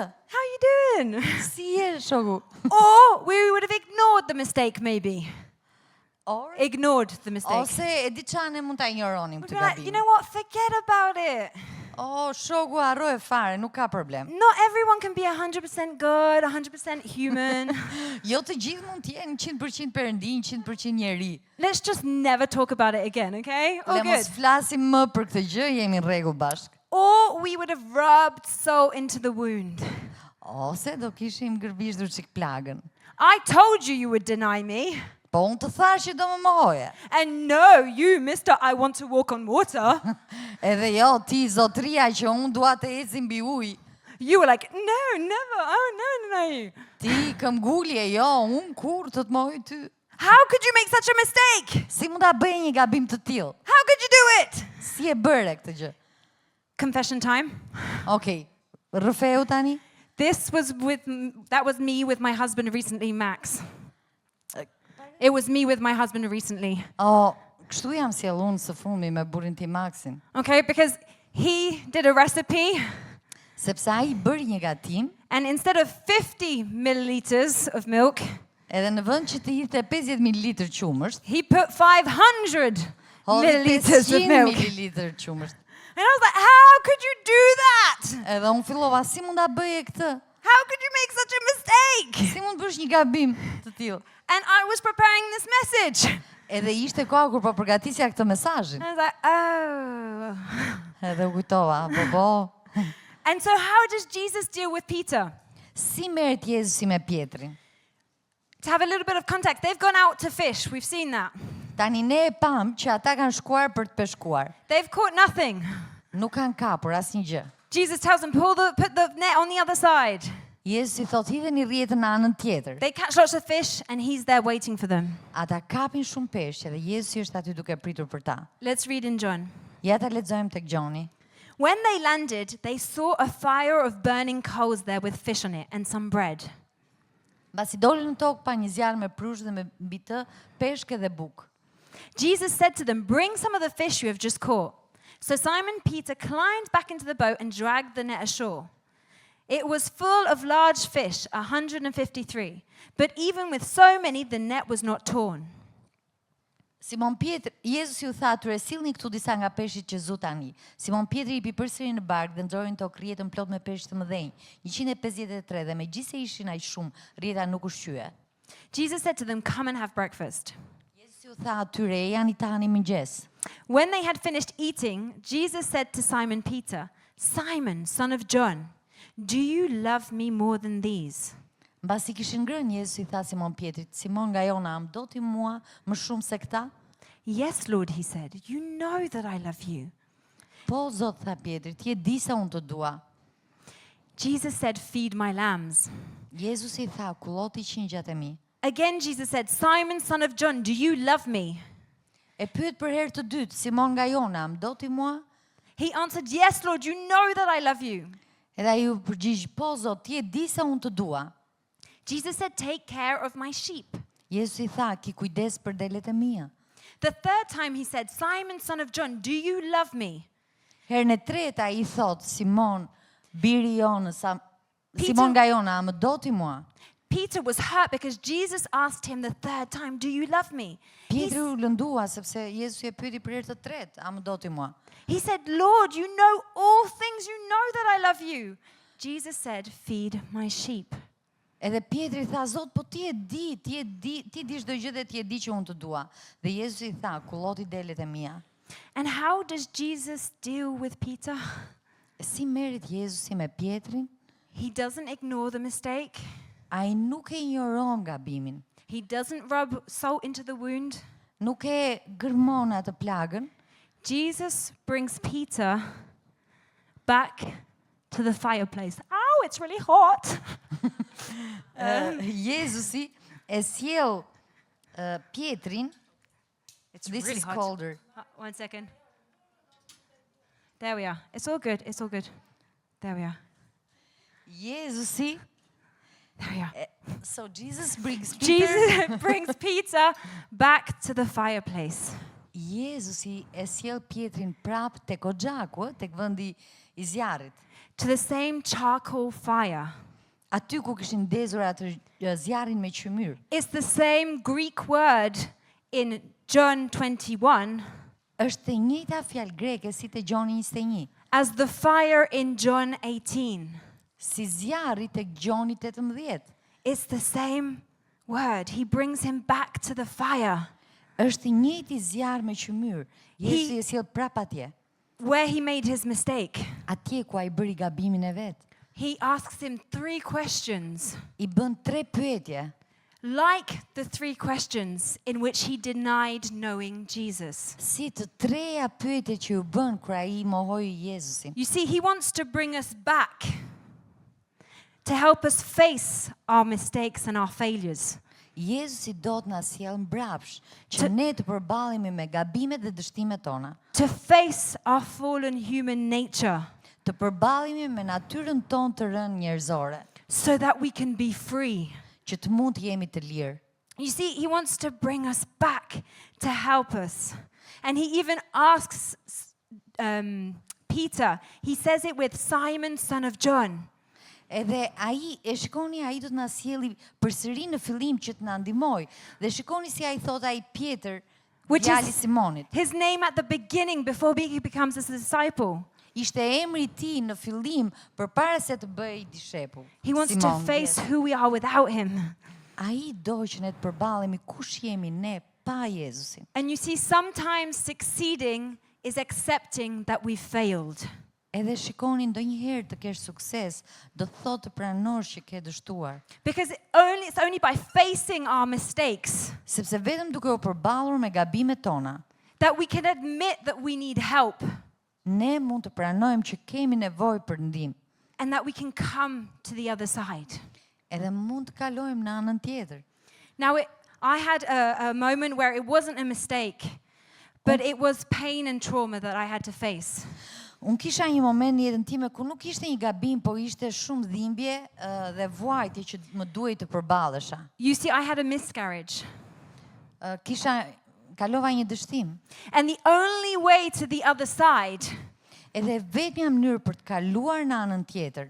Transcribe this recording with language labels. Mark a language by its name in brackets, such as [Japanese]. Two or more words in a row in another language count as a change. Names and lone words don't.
[English] How you doing? [Albanian] Si je, shoku? [English] Or we would have ignored the mistake maybe. Or, Ignored the mistake. [Albanian] ose e di çane mund ta injoronim [English] We'd [Albanian] këtë [English] be like, [Albanian] gabim. [English] you know what, forget about it. [Albanian] Shoku harroje fare, nuk ka problem. [English] Not everyone can be 100% good, 100% human. [Albanian] Jo të gjithë mund të jenë 100% perëndi, 100% njeri. [English] Let's just never talk about it again, okay? Oh, [Albanian] Le [English] good. [Albanian] mos flasim më për këtë gjë, jemi në rregull bashk. [English] Or we would have rubbed salt into the wound. [Albanian] Ose do kishim gërbishtur çik plagën. [English] I told you you would deny me. [Albanian] Po unë të thash që do më mohoje. [English] And no, you, mister, I want to walk on water. [Albanian] Edhe jo, ti zotria që unë dua të eci mbi ujë. [English] You were like, no, never. Oh, no. [Albanian] Ti këmbgulje, jo, unë kur të mohoj ty. [English] How could you make such a mistake? [Albanian] Si mund ta bëj një gabim të tillë? [English] How could you do it? [Albanian] Si e bëre këtë gjë? [English] Confession time. [Albanian] Okej. Rrëfeu tani? [English] That was me with my husband recently, Max. It was me with my husband recently. [Albanian] Kështu jam sjell unë së fundmi me burrin tim Maxin. [English] Okay, because he did a recipe, [Albanian] Sepse ai bëri një gatim, [English] and instead of 50 milliliters of milk, [Albanian] edhe në vend që të hidhte 50 ml qumësht, [English] he put 500 [Albanian] hodhi [English] milliliters of [Albanian] 500 [English] milk. [Albanian] ml qumësht. [English] And I was like, how could you do that? [Albanian] Edhe unë fillova, si mund ta bëje këtë? [English] How could you make such a mistake? [Albanian] Si mund bësh një gabim të tillë? [English] And I was preparing this message. [Albanian] Edhe ishte koha kur po përgatisja këtë mesazhin. [English] I was like, oh. [Albanian] Edhe u kujtova, po. [English] And so how does Jesus deal with Peter? [Albanian] Si merret Jezusi me Pjetrin? [English] To have a little bit of context, they've gone out to fish. We've seen that. [Albanian] Tani ne e pam që ata kanë shkuar për të peshkuar. [English] They've caught nothing. [Albanian] Nuk kanë kapur asnjë gjë. [English] Jesus tells them, put the net on the other side. [Albanian] Jezusi thot hidheni rrjetën në anën tjetër. [English] They catch lots of fish and he's there waiting for them. [Albanian] Ata kapin shumë peshq dhe Jezusi është aty duke pritur për ta. [English] Let's read in John. [Albanian] Ja ta lexojmë tek Gjoni. [English] When they landed, they saw a fire of burning coals there with fish on it and some bread. [Albanian] Mbasi dolën në tokë pa një zjarr me prush dhe me mbi të peshk dhe bukë. [English] Jesus said to them, bring some of the fish you have just caught. So Simon Peter climbed back into the boat and dragged the net ashore. It was full of large fish, 153. But even with so many, the net was not torn. [Albanian] Simon Pietri, Jezusi u tha atyre, sillni këtu disa nga peshqit që zu tani. Simon Pietri i përsëri në barkë dhe nxorën tokë rrjetën plot me peshq të mëdhenj, 153 dhe megjithëse ishin aq shumë, rrjeta nuk u shqye. [English] Jesus said to them, come and have breakfast. [Albanian] Jezusi u tha atyre, jani tani mëngjes. [English] When they had finished eating, Jesus said to Simon Peter, Simon, son of John, do you love me more than these? [Albanian] Mbasi kishin ngrënë, Jezusi tha Simon Pjetrit, Simon nga Jona, a më do ti mua më shumë se këta? [English] Yes, Lord, he said, you know that I love you. [Albanian] Po, Zot, tha Pjetri, ti e di sa unë të dua. [English] Jesus said, feed my lambs. [Albanian] Jezusi tha, kulloti qingjat e mi. [English] Again, Jesus said, Simon, son of John, do you love me? [Albanian] E pyet për herë të dytë, Simon nga Jona, a më do ti mua? [English] He answered, yes, Lord, you know that I love you. [Albanian] Edhe ai u përgjigj, po, Zot, ti e di sa unë të dua. [English] Jesus said, take care of my sheep. [Albanian] Jezusi tha, ki kujdes për delet e mia. [English] The third time he said, Simon, son of John, do you love me? [Albanian] Herën e tretë ai thot, Simon, biri i Jonës, [English] Peter- [Albanian] Simon nga Jona, a më do ti mua? [English] Peter was hurt because Jesus asked him the third time, do you love me? [Albanian] Pietri u lëndua sepse Jezusi e pyeti për herë të tretë, a më do ti mua? [English] He said, Lord, you know all things, you know that I love you. Jesus said, feed my sheep. [Albanian] Edhe Pietri tha, Zot, po ti di çdo gjë dhe ti e di që unë të dua. Dhe Jezusi tha, kulloti delet e mia. [English] And how does Jesus deal with Peter? [Albanian] Si merret Jezusi me Pietrin? [English] He doesn't ignore the mistake. [Albanian] Ai nuk e injoron gabimin. [English] He doesn't rub salt into the wound. [Albanian] Nuk e gërmon atë plagën. [English] Jesus brings Peter back to the fireplace. Ow, it's really hot. [Albanian] Jezusi e sjell Pietrin. [English] It's This really is hot. colder. 1 second. There we are. It's all good. It's all good. There we are. [Albanian] Jezusi, [English] There we are. so Jesus brings Peter. Jesus brings Peter back to the fireplace. [Albanian] Jezusi e sjell Pietrin prap tek oxhaku, tek vendi I zjarrit. [English] To the same charcoal fire. [Albanian] Aty ku kishin ndezur atë zjarrin me qymyr. [English] It's the same Greek word in John 21 [Albanian] Është e njëjta fjalë greke si te Gjoni 21, [English] as the fire in John 18. [Albanian] si zjarri tek Gjoni 18. [English] It's the same word. He brings him back to the fire [Albanian] Është I njëjti zjarr me qymyr. Jezusi e sjell prap atje. [English] where he made his mistake. [Albanian] Atje ku ai bëri gabimin e vet. [English] He asks him 3 questions, [Albanian] I bën 3 pyetje, [English] like the 3 questions in which he denied knowing Jesus. [Albanian] si të treja pyetje që u bën kur ai mohoi Jezusin. [English] You see, he wants to bring us back to help us face our mistakes and our failures. [Albanian] Jezusi do të na sjellë mbrapsh që ne të përballemi me gabimet dhe dështimet tona, [English] To face our fallen human nature [Albanian] të përballemi me natyrën tonë të rënë njerëzore, [English] so that we can be free. [Albanian] që të mund të jemi të lirë. [English] You see, he wants to bring us back to help us. And he even asks Peter, he says it with Simon, son of John. [Albanian] Edhe ai, e shikoni, ai do të na sjelli përsëri në fillim që të na ndihmoj. Dhe shikoni si ai thot ai Pjetër, [English] Which [Albanian] djali [English] is [Albanian] Simonit. [English] his name at the beginning before he becomes a disciple. [Albanian] Ishte emri I tij në fillim përpara se të bëj dishepull. [English] He wants to [Albanian] Simon, [English] face yes. who we are without him. [Albanian] Ai do që ne të përballemi kush jemi ne pa Jezusin. [English] And you see, sometimes succeeding is accepting that we failed. [Albanian] Edhe shikoni, ndonjëherë të kesh sukses, do të thotë të pranosh që ke dështuar. [English] Because it's only by facing our mistakes [Albanian] Sepse vetëm duke u përballur me gabimet tona, [English] that we can admit that we need help [Albanian] ne mund të pranojmë që kemi nevojë për ndihmë. [English] and that we can come to the other side. [Albanian] Edhe mund të kalojmë në anën tjetër. [English] Now, I had a moment where it wasn't a mistake, but it was pain and trauma that I had to face. [Albanian] Unë kisha një moment në jetën time ku nuk ishte një gabim, po ishte shumë dhimbje dhe vuajtje që më duhej të përballesha. [English] You see, I had a miscarriage. [Albanian] Kalova një dështim. [English] And the only way to the other side [Albanian] Edhe vetmja mënyrë për të kaluar në anën tjetër